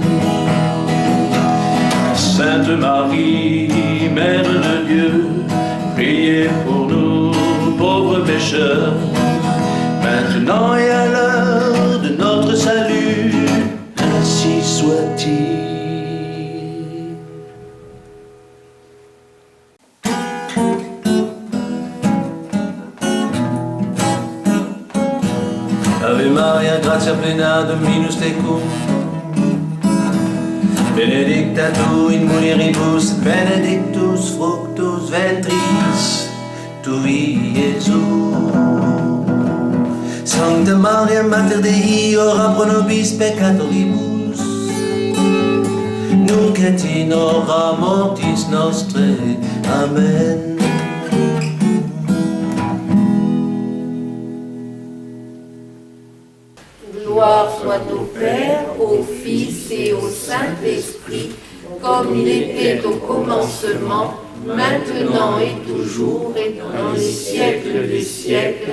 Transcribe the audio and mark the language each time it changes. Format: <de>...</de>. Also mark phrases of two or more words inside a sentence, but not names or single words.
<fr>Sainte Marie, Mère de Dieu, priez pour nous pauvres pécheurs, maintenant et à l'heure de notre salut, ainsi soit-il.</fr> <la>Ave Maria, gratia plena, Dominus tecum, benedicta tu in mulieribus, benedictus fructus ventris tui, Iesus. Sancta Maria, Mater Dei, ora pro nobis peccatoribus, nunc et in hora mortis nostrae. Amen.</la> <fr>Gloire soit au Père, au Fils et au Saint-Esprit, comme il était au commencement, maintenant et toujours, et dans les siècles des siècles.</fr>